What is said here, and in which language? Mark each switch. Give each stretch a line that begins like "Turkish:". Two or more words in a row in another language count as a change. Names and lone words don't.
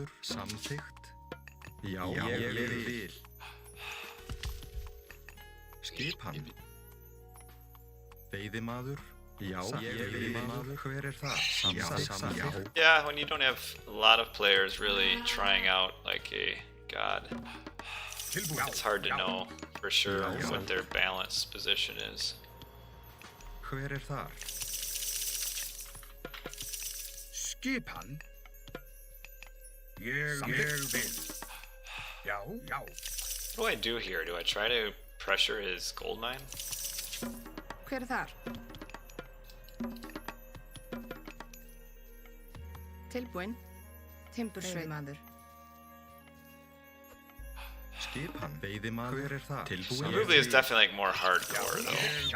English: Yeah, when you don't have a lot of players really trying out like a god, it's hard to know for sure what their balance position is. What do I do here? Do I try to pressure his gold mine?
Icelandic: Hver þar? Tilbúinn. Timbursveimaður.
English: Boobly is definitely like more hardcore though.